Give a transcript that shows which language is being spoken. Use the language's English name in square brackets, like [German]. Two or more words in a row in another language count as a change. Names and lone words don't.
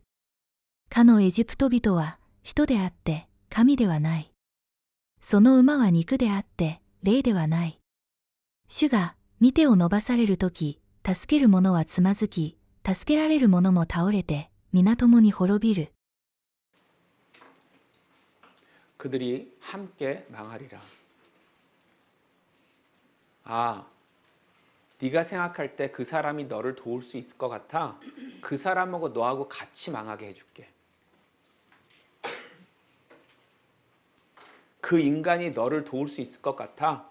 [Japanese] かのエジプト人は、人であって、神ではない。その馬は肉であって、霊ではない。主が、御手を伸ばされるとき、助ける者はつまずき、助けられる者も倒れて、皆共に滅びる。 [Korean] 그들이 함께 망하리라. 아, 네가 생각할 때 그 사람이 너를 도울 수 있을 것 같아? 그 사람하고 너하고 같이 망하게 해줄게. 그 인간이 너를 도울 수 있을 것 같아?